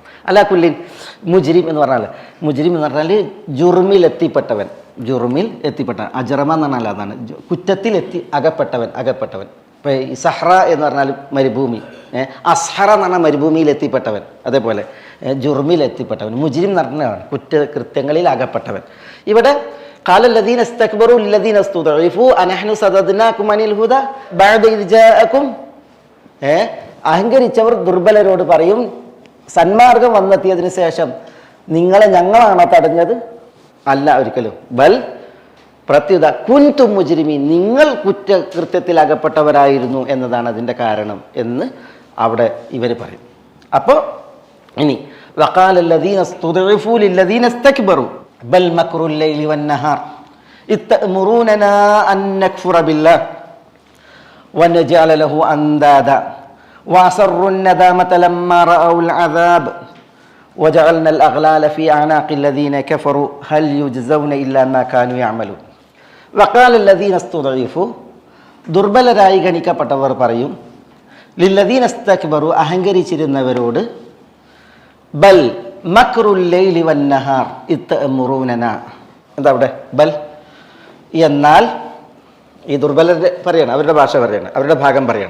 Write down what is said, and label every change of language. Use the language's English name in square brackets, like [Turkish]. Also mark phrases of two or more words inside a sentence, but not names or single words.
[Arabic] على كل مجرم [Malayalam] എന്ന് പറഞ്ഞാൽ ജുർമിൽ എത്തിപ്പെട്ടവൻ, അജറമ എന്ന് പറഞ്ഞാൽ അതാണ് കുറ്റത്തിൽ അകപ്പെട്ടവൻ. ഇപ്പോൾ ഈ സഹ്റ എന്ന് പറഞ്ഞാൽ മരുഭൂമി, അസ്ഹറ എന്ന് പറഞ്ഞാൽ മരുഭൂമിയിൽ എത്തിപ്പെട്ടവൻ, അതേപോലെ ജുർമിൽ എത്തിപ്പെട്ടവൻ. മുജ്രിം എന്ന് പറഞ്ഞാൽ കുറ്റകൃത്യങ്ങളിൽ അകപ്പെട്ടവൻ. [Arabic] ഇവിടെ قال الذين استكبروا للذين استضعفوا أنحن صددناكم عن الهدى بعد إذ جاءكم. [Malayalam] അഹങ്കരിച്ചവർ ദുർബലരോട് പറയും സന്മാർഗം വന്നെത്തിയതിന് ശേഷം നിങ്ങളെ ഞങ്ങളാണോ തടഞ്ഞത്? അല്ല ഒരിക്കലും. ബൽ പ്രത്യുത [Arabic] كنتم مجرمين, [Malayalam] നിങ്ങൾ കുറ്റകൃത്യത്തിൽ അകപ്പെട്ടവരായിരുന്നു എന്നതാണ് അതിൻ്റെ കാരണം എന്ന് അവിടെ ഇവർ പറയും. അപ്പോൾ ഇനി [Arabic] وقال الذين استضعفوا للذين استكبروا بل مكر الليل والنهار إذ تأمروننا أن نكفر بالله ونجعل له أندادا وأسروا الندامة لما رأوا العذاب وجعلنا الأغلال في أعناق الذين كفروا هل يجزون إلا ما كانوا يعملون وقال الذين استضعفوا [Malayalam] ദുർബലരായി ഗണിക്കപ്പെട്ടവർ പറയും [Arabic] للذين استكبروا അഹങ്കരിച്ചിരുന്നവരോട് بل مكر الليل والنهار إذ تأمروننا. [Malayalam] എന്താ അവിടെ ബൽ? എന്നാൽ ഈ ദുർബലർ പറയാണ്, അവരുടെ ഭാഷ പറയാണ്, അവരുടെ ഭാഗം പറയാണ്.